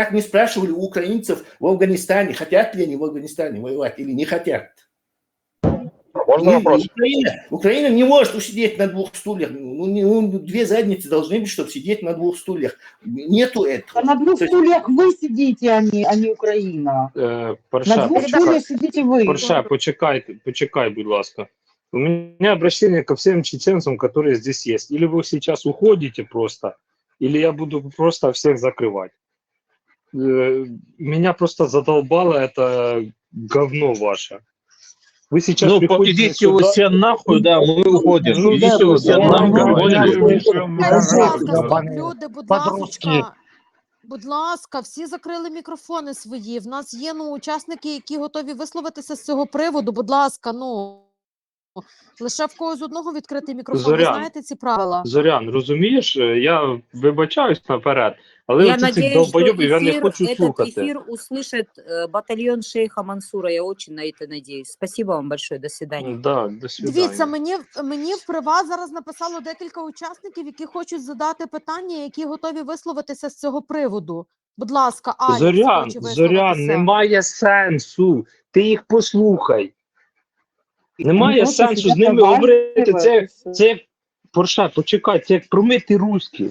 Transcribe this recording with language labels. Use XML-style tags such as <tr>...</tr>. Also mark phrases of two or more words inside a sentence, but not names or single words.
<ru>Как не спрашивали у украинцев в Афганистане, хотят ли они в Афганистане воевать или не хотят. Можно вопрос? Украина не может усидеть на двух стульях. Две задницы должны быть, чтобы сидеть на двух стульях. Нету этого. А на двух стульях вы сидите, а не Украина. На двух стульях сидите вы.</ru> <uk>Парша, почекай, будь ласка.</uk> <ru>У меня обращение ко всем чеченцам, которые здесь есть. Или вы сейчас уходите просто, или я буду просто всех закрывать. Меня просто задолбало это говно ваше. Вы сейчас Ну, приходите идите сюда... вы все нахуй, да, мы уходим. Ну, Идите вы все нахуй.</ru> <uk>Люди, будь ласка, всі закрили мікрофони свої. В нас є учасники, які готові висловитися з цього приводу. Будь ласка, лише в когось одного відкритий мікрофон. Ви знаєте ці правила? Зорян, розумієш, я вибачаюсь наперед, але Я оці цих</uk> <ru>надеюсь, что</ru> <uk>долбойобів я не</uk> <ru>эфир,</ru> <uk>хочу</uk> <ru>этот</ru> <uk>слухати.</uk> <ru>эфир услышит батальон шейха Мансура. Я очень на это надеюсь. Спасибо вам большое. До свидания. Да,</ru> <uk>до свидання. Дивіться, мені в приват зараз написало декілька учасників, які хочуть задати питання, які готові висловитися з цього приводу. Будь ласка, Алікс хоче висловитися. Зорян, немає сенсу. Ти їх послухай. Немає сенсу з ними говорити. Це як, Порша, почекай, це як промити русські.</uk>